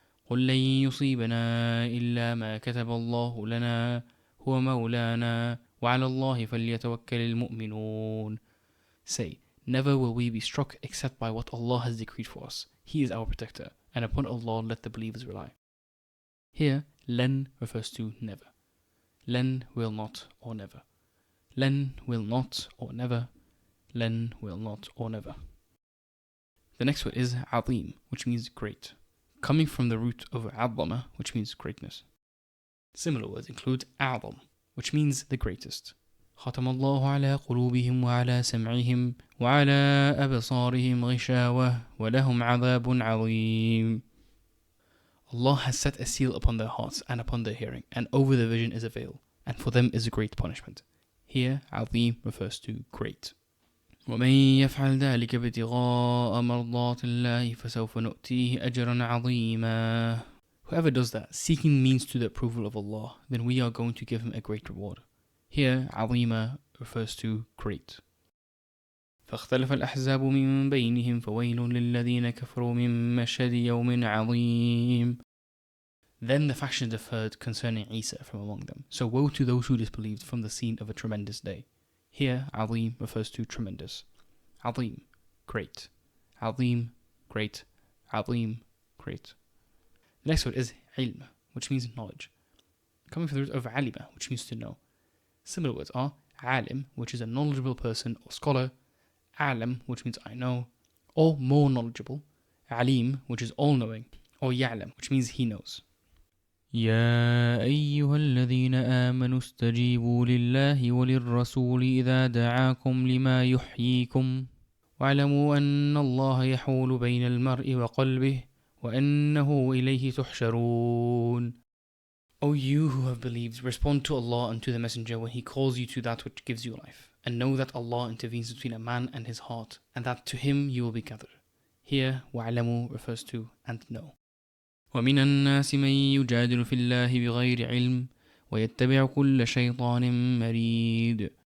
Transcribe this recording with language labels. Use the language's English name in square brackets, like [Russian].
[Arabic] قل لن يصيبنا إلا ما كتب الله لنا هو مولانا وعلى الله فليتوكل المؤمنون. [English] Say, never will we be struck except by what Allah has decreed for us. He is our protector, and upon Allah let the believers rely. Here, لن refers to never. Len will not or never. Len will not or never. Len will not or never. The next word is azim, which means great, coming from the root of azama, which means greatness. Similar words include a'zam, which means the greatest. [Arabic] ختم الله على قلوبهم وعلى سمعهم وعلى أبصارهم غشاوة ولهم عذاب عظيم. [English] Allah has set a seal upon their hearts and upon their hearing, and over their vision is a veil, and for them is a great punishment. Here, azim refers to great. [Arabic] ومن يفعل ذلك ابتغاء مرضات الله فسوف نؤتيه أجرا عظيما. [English] Whoever does that, seeking means to the approval of Allah, then we are going to give him a great reward. Here, عظيما refers to great. [Arabic] فاختلف الأحزاب من بينهم فويل للذين كفروا من مشهد يوم عظيم. [English] Then the factions differed concerning Isa from among them. So woe to those who disbelieved from the scene of a tremendous day. Here, عظيم refers to tremendous. عظيم, great. عظيم, great. عظيم, great. The next word is ilm, which means knowledge, coming from the root of alima, which means to know. Similar words are alim, which is a knowledgeable person or scholar, alam, which means I know, or more knowledgeable, alim, which is all-knowing, or ya'lam, which means he knows. [Arabic] يا أيها الذين آمنوا استجيبوا لله وللرسول إذا دعاكم لما يحييكم واعلموا أن الله يحول بين المرء وقلبه وأنه إليه تحشرون. [English] O you who have believed, respond to Allah and to the Messenger when He calls you to that which gives you life, and know that Allah intervenes between a man and his heart, and that to Him you will be gathered. Here, وَعْلَمُوا refers to and know. [Arabic] وَمِنَ النَّاسِ مَن يُجَادِلُ فِي اللَّهِ بِغَيْرِ عِلْمٍ وَيَتَّبِعُ كُلَّ شَيْطَانٍ مَرِيدٍ.